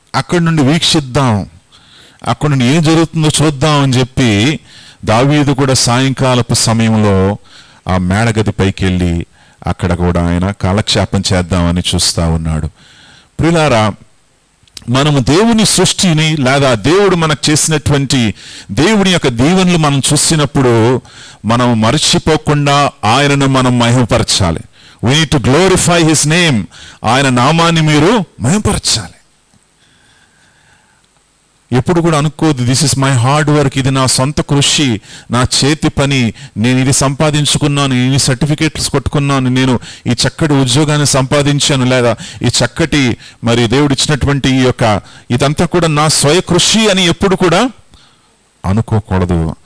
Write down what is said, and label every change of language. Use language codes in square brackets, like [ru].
[te] అక్కడి నుండి వీక్షిద్దాం, అక్కడి నుండి ఏం జరుగుతుందో చూద్దాం అని చెప్పి దావీదు కూడా సాయంకాలపు సమయంలో ఆ మేడగది పైకి వెళ్ళి అక్కడ కూడా ఆయన కాలక్షేపం చేద్దామని చూస్తూ ఉన్నాడు. ప్రియులారా, మనము దేవుని సృష్టిని లేదా దేవుడు మనకు చేసినటువంటి దేవుని యొక్క దీవెనలు మనం చూసినప్పుడు మనం మర్చిపోకుండా ఆయనను మనం మహిమపరచాలి. [en] We need to glorify his name. [te] ఆయన నామాన్ని మీరు మహిమపరచాలి. ఎప్పుడు కూడా అనుకోదు [en] this is my hard work, [te] ఇది నా సొంత కృషి, నా చేతి పని, నేను ఇది సంపాదించుకున్నాను, ఇన్ని సర్టిఫికేట్స్ కొట్టుకున్నాను, నేను ఈ చక్కటి ఉద్యోగాన్ని సంపాదించాను, లేదా ఈ చక్కటి మరి దేవుడు ఇచ్చినటువంటి ఈ యొక్క ఇదంతా కూడా నా స్వయ కృషి అని ఎప్పుడు కూడా అనుకోకూడదు.